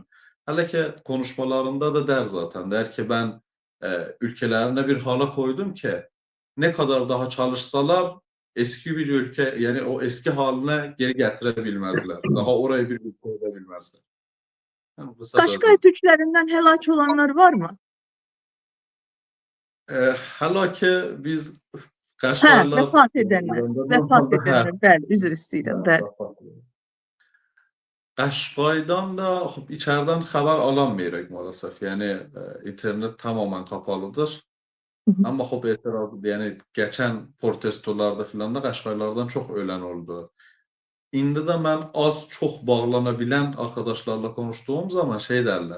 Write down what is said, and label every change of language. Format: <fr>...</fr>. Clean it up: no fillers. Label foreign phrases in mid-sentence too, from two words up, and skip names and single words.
<tr>Hele ki konuşmalarında da der zaten, der ki ben ülkelerine bir hala koydum ki ne kadar daha çalışsalar eski bir ülke yani o eski haline geri getirebilmezler. Daha oraya bir ülke edebilmezler. Yani</tr> <az>Qaşqay Türklərindən həlak olanlar var mı?</az> <tr>Hala ki biz</tr> <az>Qaşqaylar vəfat edənlər, bəli, üzr istəyirəm, bəli.</az> <tr>Qaşqaydan da içeriden haber alamayırıq maalesef. Yani internet tamamen kapalıdır. Ama yani geçen protestolarda filan da Qaşqaylardan çok ölen oldu. İndi de ben az çok bağlanabilen arkadaşlarla konuştuğum zaman derler.</tr>